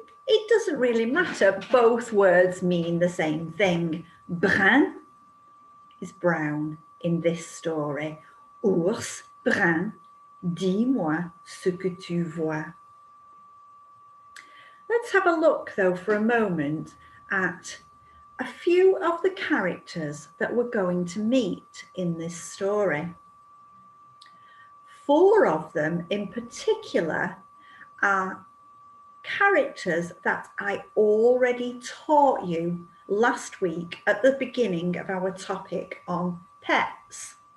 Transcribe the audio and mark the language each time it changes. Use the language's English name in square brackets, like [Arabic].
[English] It doesn't really matter. Both words mean the same thing. Brun is brown in this story. [French] Ours brun, dis-moi ce que tu vois. [English] Let's have a look though for a moment at a few of the characters that we're going to meet in this story. 4 of them in particular are characters that I already taught you last week at the beginning of our topic on pets.